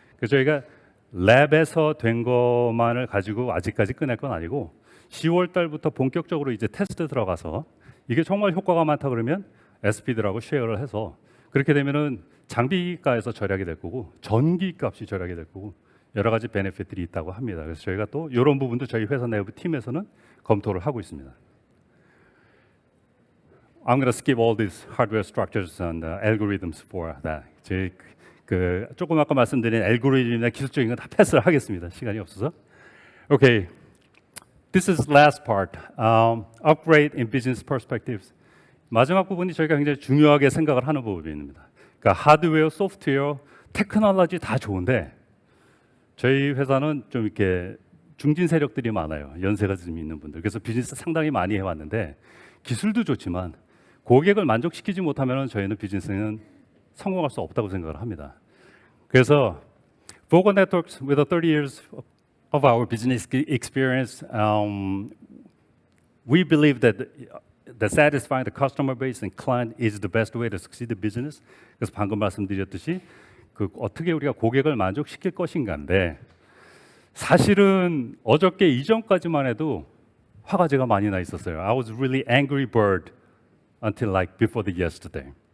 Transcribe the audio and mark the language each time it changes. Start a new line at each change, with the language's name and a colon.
Korean: 그래서 저희가 랩에서 된 것만을 가지고 아직까지 끝낼 건 아니고 10월 달부터 본격적으로 이제 테스트 들어가서 이게 정말 효과가 많다 그러면 SP들하고 쉐어를 해서 그렇게 되면은 장비가에서 절약이 될 거고 전기 값이 절약이 될 거고 여러 가지 베네핏들이 있다고 합니다. 그래서 저희가 또 이런 부분도 저희 회사 내부 팀에서는 검토를 하고 있습니다.
English: I'm going to skip all these hardware structures and algorithms for that.
Korean: 그 조금 아까 말씀드린 알고리즘이나 기술적인 건 다 패스를 하겠습니다. 시간이 없어서.
English: Okay, this is last part. Upgrade in business perspectives.
Korean: 마지막 부분이 저희가 굉장히 중요하게 생각을 하는 부분입니다. 그러니까 하드웨어, 소프트웨어, 테크놀로지 다 좋은데 저희 회사는 좀 이렇게 중진 세력들이 많아요. 연세가 좀 있는 분들. 그래서 비즈니스 상당히 많이 해왔는데 기술도 좋지만 고객을 만족시키지 못하면 저희는 비즈니스는 성공할 수 없다고 생각을 합니다. 그래서
English: Vocal Networks, with the 30 years of our business experience, we believe that satisfying the customer base and client is the best way to succeed the business.
Korean: 그래서 방금 말씀드렸듯이 그 어떻게 우리가 고객을 만족시킬 것인가인데 사실은 어저께 이전까지만 해도 화가 제가 많이 나 있었어요.
English: I was really angry bird until like before the yesterday.